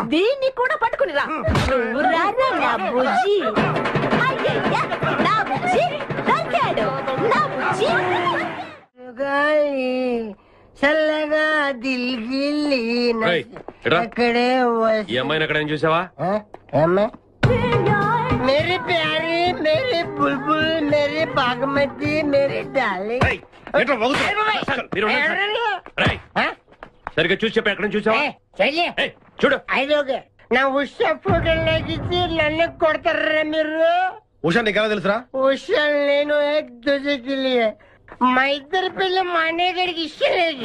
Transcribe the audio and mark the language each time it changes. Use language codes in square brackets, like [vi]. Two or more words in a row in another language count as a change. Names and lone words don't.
[te] దీన్ని కూడా పట్టుకుని రా. నువ్వు రారా నా బుజ్జి. అయ్యయ్యా, నా బుజ్జి దొరికాడు. నా బుజ్జి చల్లగా దిల్గిల్లి అక్కడే ఈ అమ్మాయిని ఎక్కడ చూసావా? [hi] मेरी प्यारी, मेरी बुलबुल, मेरी बागमती, मेरी डार्लिंग. [te] సరిగ్గా చూసి చెప్పి ఎక్కడ చూసావా? చూడు, ఐదోగే నా ఉషా ఫోటోలు లాగిచ్చి నన్ను కొడతారా మీరు? ఉషా నీకెలా తెలుసురా? ఉషా నేను ఏక్ దూజేకి లియే. మా ఇద్దరి పిల్ల మా అన్నయ్య గడికి ఇష్టం లేదు.